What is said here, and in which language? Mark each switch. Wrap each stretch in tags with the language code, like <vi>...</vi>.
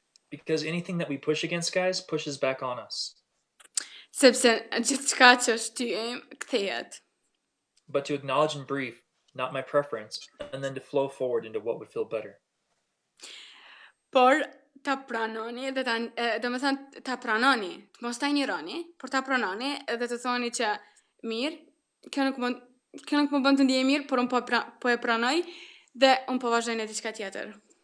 <en>Because anything that we push against, guys, pushes back on us.</en> <sq>Sepse gjithçka që shtyjm kthehet.</sq> <en>But to acknowledge and brief, not my preference, and then to flow forward into what would feel better.</en> <sq>Por ta pranoni dhe domethënë ta pranoni, të mos ta injoroni, por ta pranoni dhe të thoni që mirë, kjo nuk më bën të ndiej mirë, por unë po e pranoj dhe unë po vazhdoj në diçka tjetër.</sq>